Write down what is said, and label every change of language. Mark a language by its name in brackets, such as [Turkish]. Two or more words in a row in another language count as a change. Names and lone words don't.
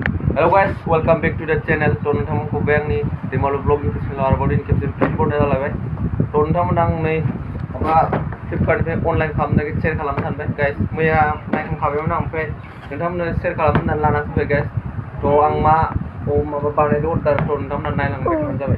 [English] Hello guys, welcome back to the channel. [Bodo] To नोंथांमोनखौ बे आंनि दैमालु ब्लग इउटुब चेनेलाव आरोबाव दिनै खेबसे फिन बरायनाय जालायबाय। to नोंथांमोन आं नै माबा फ्लिपकार्टनिफ्राय अनलाइन खालामनानै शेयार खालामनो सानबाय गाइस। मैया नायखांखाबायमोन आं ओमफ्राय नोंथांमोननो शेयार खालामनो होननानै लाना फैबाय गाइस। आं माबा बानायदों अर्डार नोंथांमोना नायलांबाय थाबानो जाबाय।